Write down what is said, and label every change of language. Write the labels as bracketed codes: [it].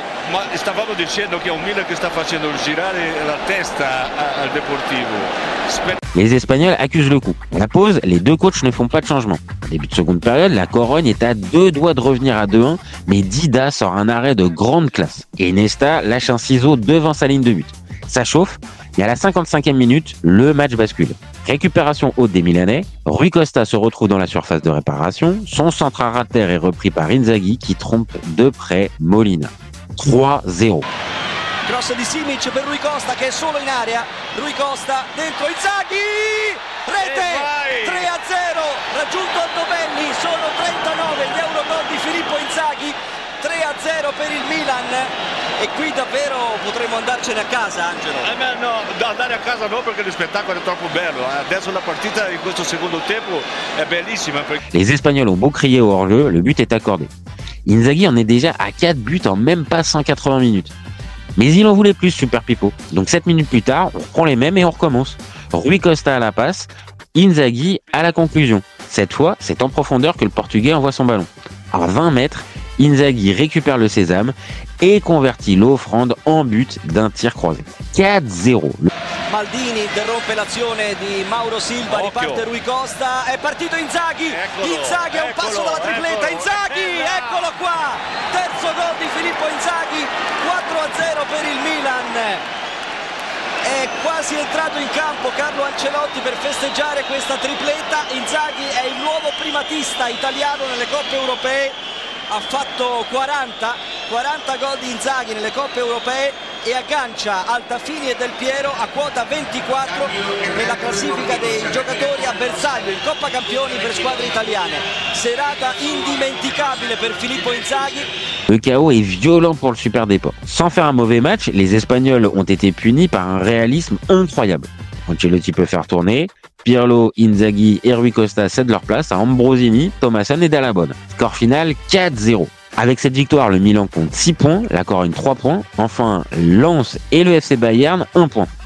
[it] Ma stavamo dicendo che è un Milan che sta facendo girare la testa al Deportivo. [fr] Les Espagnols accusent le coup. À la pause, les deux coachs ne font pas de changement. Début de seconde période, la Corogne est à 2 doigts de revenir à 2-1, mais Dida sort un arrêt de grande classe. Et Nesta lâche un ciseau devant sa ligne de but. Ça chauffe, et à la 55e minute, le match bascule. Récupération haute des Milanais, Rui Costa se retrouve dans la surface de réparation, son centre à terre est repris par Inzaghi qui trompe de près Molina. 3-0. [it] Cross di Simic per Rui Costa che è solo in area, Rui Costa dentro Inzaghi, rete, 3-0, raggiunto Altobelli, sono 39 gli Eurogol di Filippo Inzaghi, 3-0 per il Milan e qui davvero potremmo andarcene a casa, Angelo. No, andare a casa no perché lo spettacolo è troppo bello, adesso la partita in questo secondo tempo è bellissima. [fr] Les Espagnols ont beau crier au hors-jeu, le but est accordé. Inzaghi en est déjà à 4 buts en même pas 180 minutes. Mais il en voulait plus, Super Pippo. Donc 7 minutes plus tard, on reprend les mêmes et on recommence. Rui Costa à la passe, Inzaghi à la conclusion. Cette fois, c'est en profondeur que le Portugais envoie son ballon. À 20 mètres, Inzaghi récupère le sésame et convertit l'offrande en but d'un tir croisé. 4-0. [it] Maldini interrompe l'azione di Mauro Silva, riparte Rui Costa, è partito Inzaghi, Inzaghi a un passo dalla tripletta, Inzaghi, eccolo qua, terzo gol di Filippo Inzaghi, 4-0 per il Milan. È quasi entrato in campo Carlo Ancelotti per festeggiare questa tripletta. Inzaghi è il nuovo primatista italiano nelle coppe europee, ha fatto 40 gol di Inzaghi nelle coppe europee e aggancia Altafini e Del Piero a quota 24 nella classifica dei giocatori a bersaglio in Coppa Campioni per squadre italiane. Serata indimenticabile per Filippo Inzaghi. [fr] Le chaos est violent pour le Super Déport. Sans faire un mauvais match, les Espagnols ont été punis par un réalisme incroyable. Ancelotti peut faire tourner, Pirlo, Inzaghi et Rui Costa cèdent leur place à Ambrosini, Thomasson et Dall'Abonne. Score final 4-0. Avec cette victoire, le Milan compte 6 points, la Corogne 3 points, enfin Lens et le FC Bayern 1 point.